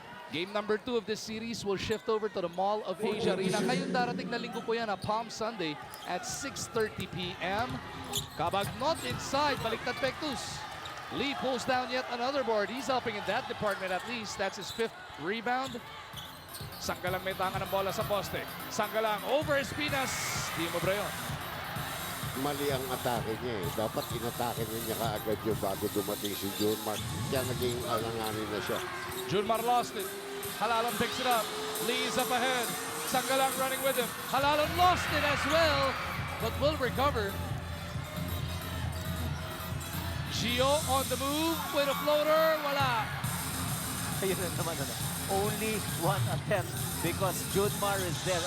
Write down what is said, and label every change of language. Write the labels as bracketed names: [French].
[English] Game number 2 of this series will shift over to the Mall of Asia Arena. [Filipino] Ngayong darating na linggo po yan, Palm Sunday at 6:30 p.m. [English] Cabagnot inside, baliktad Pectus. Lee pulls down yet another board. He's helping in that department at least. That's his 5th rebound. [Filipino] Sangalang may tangan ng bola sa poste. Sangalang over Espinas. Di mo bra yun. Mali ang atake niya eh. Dapat inatake niya kaagad yung bago dumating si Junmar. Kaya naging alanganin na siya. [English] Junmar lost it. Halalon picks it up. Lee is up ahead. Sangalang running with him. Halalon lost it as well, but will recover. Gio on the move with a floater. [Filipino] Wala. Ayun na naman, [English] only one attempt because Junmar is there.